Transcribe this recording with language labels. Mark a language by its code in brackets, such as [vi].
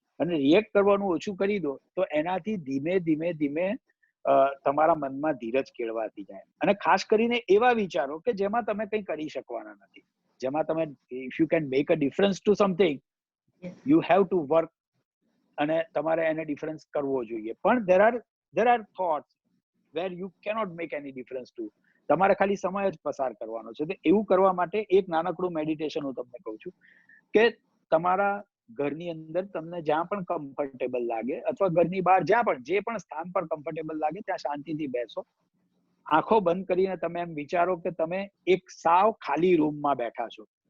[gu] અને રિએક્ટ કરવાનું ઓછું કરી દો તો એનાથી ધીમે ધીમે ધીમે તમારા મનમાં ધીરજ કેળવાતી જાય. અને ખાસ કરીને એવા વિચારો કે જેમાં તમે કંઈ કરી શકવાના નથી, જેમાં તમે [en] if you can make a difference to something you have to work [gu] અને તમારે એને ડિફરન્સ કરવો જોઈએ. [en] પણ there are thoughts where you cannot make any difference to. [gu] તમારે ખાલી સમય જ પસાર કરવાનો છે. તો એવું કરવા માટે એક નાનકડું મેડિટેશન હું તમને કહું છું કે તમારા ઘરની અંદર તમને જ્યાં પણ કમ્ફર્ટેબલ લાગે અથવા ઘરની બહાર જ્યાં પણ જે પણ સ્થાન પર કમ્ફર્ટેબલ લાગે ત્યાં શાંતિથી બેસો. આંખો બંધ કરીને તમે એમ વિચારો કે તમે એક સાવ ખાલી રૂમમાં બેઠા છો.